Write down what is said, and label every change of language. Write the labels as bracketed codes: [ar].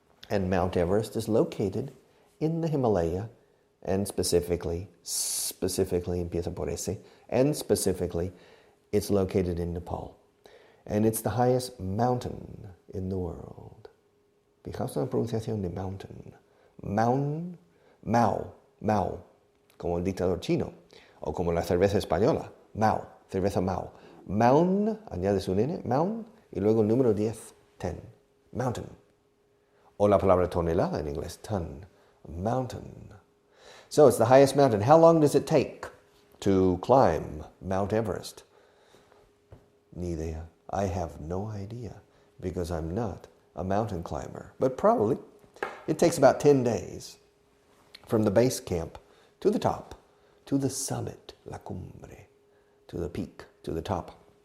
[en] And Mount Everest is located in the Himalaya, and specifically [es] empieza por ese, [en] and specifically it's located in Nepal. And it's the highest mountain in the world. [es] Fijaos en la pronunciación de mountain. Mao, como el dictador chino, o como la cerveza española, cerveza Mao. Mound, añades un N, mound, y luego el número 10, 10, mountain. O la palabra tonelada en inglés, ton, mountain. [en] So it's the highest mountain. How long does it take to climb Mount Everest? [es] Ni idea. [en] I have no idea because I'm not a mountain climber. But probably it takes about 10 days from the base camp to the top, to the summit, [es] la cumbre, [en] to the peak, to the top.